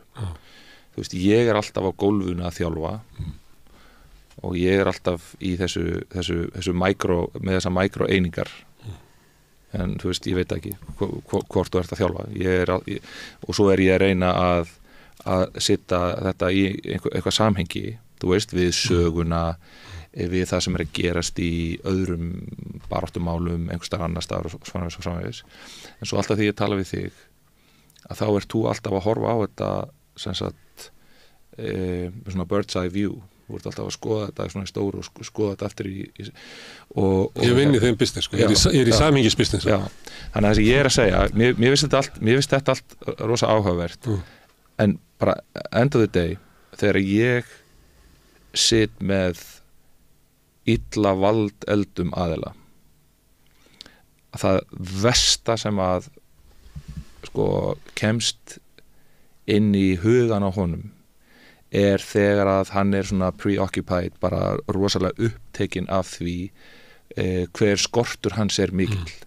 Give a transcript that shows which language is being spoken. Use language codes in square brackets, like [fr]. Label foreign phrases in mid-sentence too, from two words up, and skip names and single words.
[is] Þú veist, ég er alltaf á gólfinu að þjálfa og ég er alltaf í þessu með þessa micro-einingar en þú veist, ég veit ekki hvort þú ert að þjálfa og svo er ég að reyna að setja þetta í eitthvað samhengi, þú veist, við söguna við það sem er að gerast í öðrum baráttumálum einhvers staðar annar staðar og svona framvegis. En svo alltaf því ég tala við þig að þá ert þú alltaf að horfa á þetta sem sagt með svona [en] bird's eye view. [is] Þú ert alltaf að skoða þetta svona í stóru og skoða þetta aftur og ég vinn í þeim business sko. Ég er í samhengisbusiness. Já. Þannig að það sem ég er að segja, mér finnst þetta allt rosa áhugavert. [en] En bara end of the day, [is] þegar ég sit með illa valdeldum aðila, að það versta sem að sko kemst inn í hugan á honum er þegar að hann er svona preoccupied, bara rosalega upptekinn af því hver skortur hans er mikill.